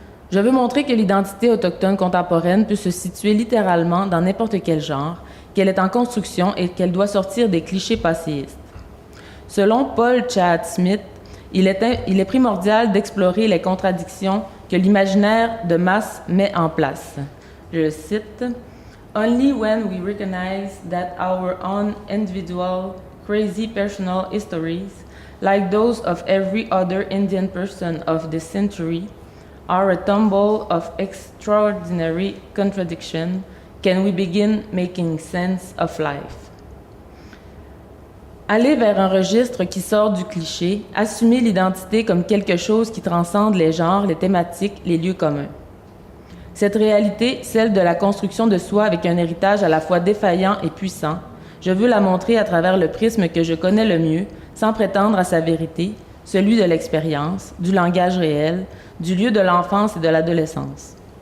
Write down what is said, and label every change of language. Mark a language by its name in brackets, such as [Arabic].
[French] Je veux montrer que l'identité autochtone contemporaine peut se situer littéralement dans n'importe quel genre, qu'elle est en construction et qu'elle doit sortir des clichés passéistes. Selon Paul Tschad-Smith, il est primordial d'explorer les contradictions que l'imaginaire de masse met en place. Je le cite. [English] Only when we recognize that our own individual, crazy personal histories, like those of every other Indian person of this century, are a tumble of extraordinary contradiction, can we begin making sense of life. [French] Aller vers un registre qui sort du cliché, assumer l'identité comme quelque chose qui transcende les genres, les thématiques, les lieux communs. Cette réalité, celle de la construction de soi avec un héritage à la fois défaillant et puissant, je veux la montrer à travers le prisme que je connais le mieux, sans prétendre à sa vérité, celui de l'expérience, du langage réel, du lieu de l'enfance et de l'adolescence.